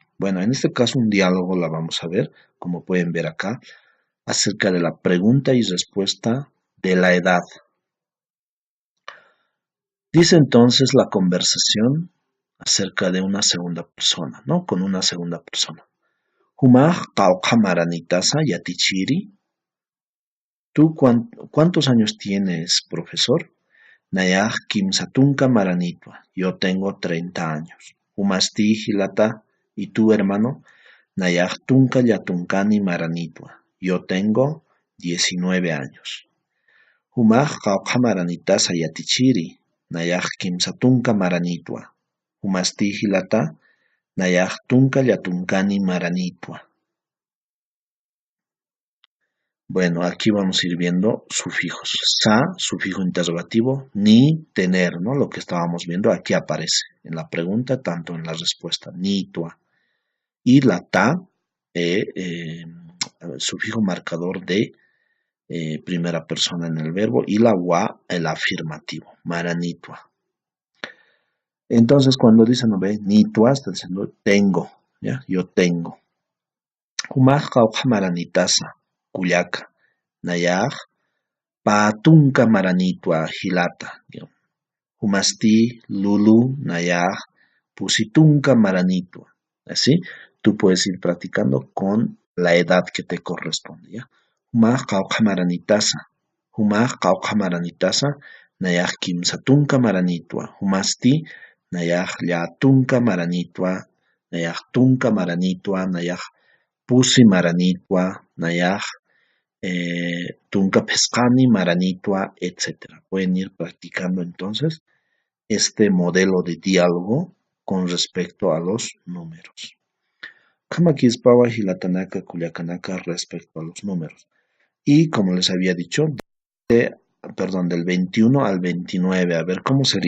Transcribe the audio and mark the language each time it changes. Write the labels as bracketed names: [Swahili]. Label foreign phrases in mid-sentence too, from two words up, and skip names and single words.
[Spanish] Bueno, en este caso un diálogo la vamos a ver, como pueden ver acá, acerca de la pregunta y respuesta de la edad. Dice entonces la conversación acerca de una segunda persona, ¿no? Con una segunda persona. [Aymara] Humaj maranitasa yatichiri. [Spanish] ¿Tú cuántos años tienes, profesor? [Aymara] Nayaj kimsatunka maranitwa. [Spanish] Yo tengo 30 años. [Aymara] Humasti hilata. [Spanish] ¿Y tú, hermano? [Aymara] Nayaj tunka yatunkani maranitwa. [Spanish] Yo tengo 19 años. [Aymara] Humaj maranitasa yatichiri. Nayaj kimsatunka maranitwa. Humasti hilata. Nayaj tunka yatunkani maranitwa. [Spanish] Bueno, aquí vamos a ir viendo sufijos. Sa, sufijo interrogativo, ni, tener, ¿no? Lo que estábamos viendo aquí aparece en la pregunta, tanto en la respuesta, [Aymara] ni, tua. [Spanish] Y la ta, sufijo marcador de primera persona en el verbo, y la wa, el afirmativo, maranitua. Entonces, cuando dice, no ve, nitua, está diciendo tengo, ¿ya? Yo tengo. [Aymara] Humaj maranitasa, cuyaca. Nayaj, patunka maranitwa hilata. Humasti, lulu, nayaj, pusitunka maranitwa. [Spanish] Así, tú puedes ir practicando con la edad que te corresponde, ¿ya? [Aymara] Humaj maranitasa. Humaj maranitasa. Nayaj kimsatunka maranitwa. Humasti, nayaj llatunka maranitwa. Nayaj tunka maranitwa. Nayaj pusi maranitwa. Nayaj tunka pescani, maranitwa, etc. [Spanish] Pueden ir practicando entonces este modelo de diálogo con respecto a los números. [Aymara] Kama Kispawa Hilatanaka Culiacanaka [Spanish] respecto a los números. Y como les había dicho, del 21 al 29, a ver cómo sería.